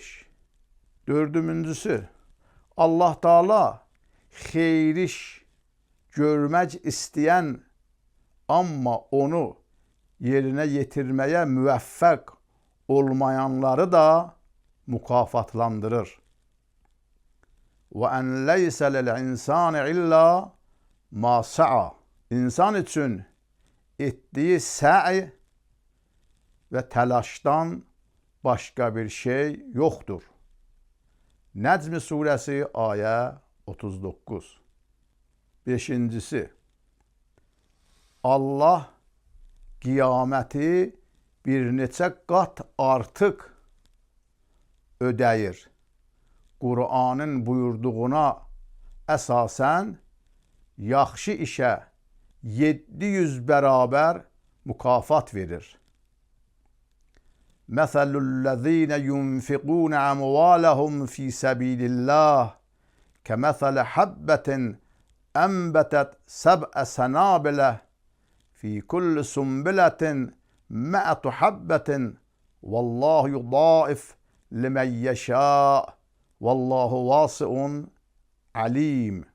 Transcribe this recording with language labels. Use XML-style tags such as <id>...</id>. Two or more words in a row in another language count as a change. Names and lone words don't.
<az>Dördüncüsü, Allah Taala xeyir iş görmək istəyən, amma onu yerinə yetirməyə müvəffəq olmayanları da mükafatlandırır.</az> <ar>وَاَنْ لَيْسَ لِلْاِنْسَانِ اِلَّا مَا سَعَى.</ar> <az>İnsan üçün etdiyi sə'i və təlaşdan başqa bir şey yoxdur. Nəcm surəsi ayə 39. Beşincisi, Allah qiyaməti bir neçə qat artıq ödəyir. Qur'anın buyurduğuna əsasən yaxşı işə 700 bərabər mükafat verir.</az> <ar>مثل الذين ينفقون أموالهم في سبيل الله كمثل حبة أنبتت سبع سنابل في كل سنبلة مائة حبة والله يضاعف لمن يشاء والله واسع عليم.</ar>